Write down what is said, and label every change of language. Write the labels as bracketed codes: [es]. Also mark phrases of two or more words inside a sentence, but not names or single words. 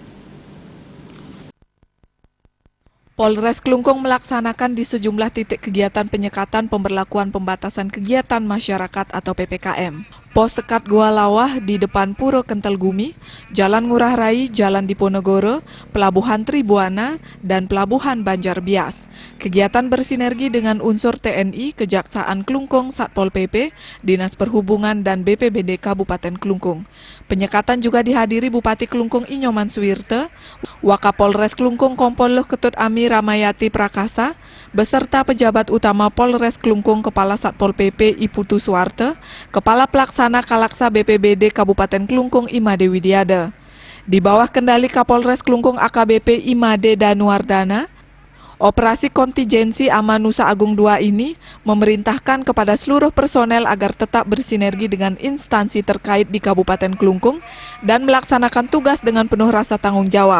[id] Polres Klungkung melaksanakan di sejumlah titik kegiatan penyekatan pemberlakuan pembatasan kegiatan masyarakat atau PPKM. Pos sekat Gua Lawah di depan Puro Kentel Gumi, Jalan Ngurah Rai, Jalan Diponegoro, Pelabuhan Tribuana, dan Pelabuhan Banjar Bias. Kegiatan bersinergi dengan unsur TNI, Kejaksaan Klungkung, Satpol PP, Dinas Perhubungan, dan BPBD Kabupaten Klungkung. Penyekatan juga dihadiri Bupati Klungkung Inyoman Suwirte, Wakapolres Klungkung Kompol Ketut Ami Ramayati Prakasa, beserta pejabat utama Polres Klungkung Kepala Satpol PP Iputu Suwarte, Kepala Pelaksana Kalaksa BPBD Kabupaten Klungkung Imade Widiada. Di bawah kendali Kapolres Klungkung AKBP Imade Danuardana, operasi kontingensi Amanusa Agung II ini memerintahkan kepada seluruh personel agar tetap bersinergi dengan instansi terkait di Kabupaten Klungkung dan melaksanakan tugas dengan penuh rasa tanggung jawab.